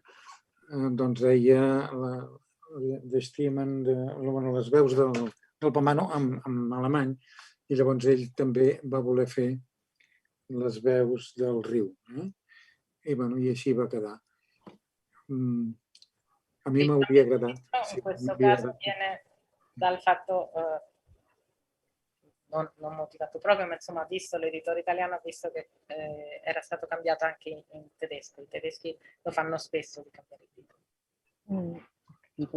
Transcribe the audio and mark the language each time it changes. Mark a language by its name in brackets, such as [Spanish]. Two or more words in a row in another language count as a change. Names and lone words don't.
[Catalan] Doncs deia les veus del Tamano en alemany, i llavors ell també va voler fer les veus del riu. I així va quedar. A mi m'hauria agradat. [Italian] In questo caso viene dal fatto, non motivato proprio, ma insomma, visto l'editore italiano, ha visto che era stato cambiato anche in tedesco. I tedeschi lo fanno spesso di cambiare il titolo.